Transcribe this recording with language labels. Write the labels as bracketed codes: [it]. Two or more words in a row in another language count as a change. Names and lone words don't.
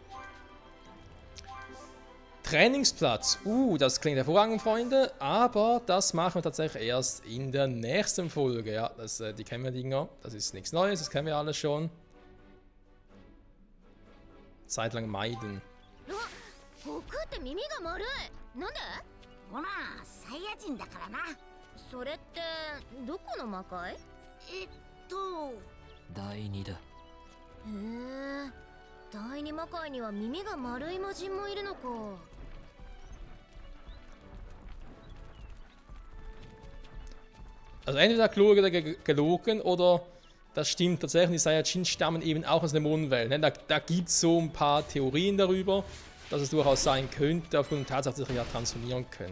[de] Trainingsplatz. Das klingt hervorragend, Freunde. Aber das machen wir tatsächlich erst in der nächsten Folge. Ja, die kennen wir Dinger. Das ist nichts Neues, das kennen wir alles schon. Zeitlang meiden. [ja] 悟空って耳が丸い。なんで？ほら、サイヤ人だからな。それってどこの魔界？第2だ。へえ、第二魔界には耳が丸い魔人もいるのか。 [de] Also entweder hat Gloria gelogen oder das stimmt tatsächlich. Die Saiyajin stammen eben auch aus der Mondwelt. Ne? Da gibt es so ein paar Theorien darüber, dass es durchaus sein könnte, aufgrund der Tatsache, dass sie sich ja transformieren können.